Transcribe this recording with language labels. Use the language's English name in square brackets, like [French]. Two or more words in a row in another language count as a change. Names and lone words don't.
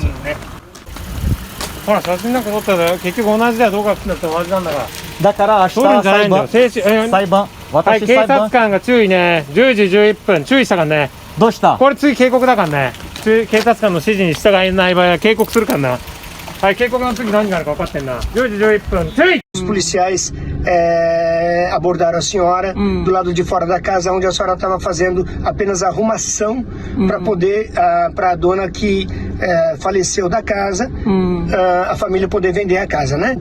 [Japanese] ほら写真なんか撮ったら結局同じだよ。どこが来たって同じなんだから。だから明日撮るんじゃないんだよ。裁静止。判。はい私警裁判。察官が注意ね。10時11分注意したからね。どうした？これ次警告だからね。警察官の指示に従えない場合は警告するからな。はい、警告の次何があるか分かってんな。10時11分注意。 [Portuguese] Os policiais abordaram a senhora do lado de fora da casa, onde a senhora estava fazendo apenas arrumação para poder, para a dona que faleceu da casa, a família poder vender a casa, né?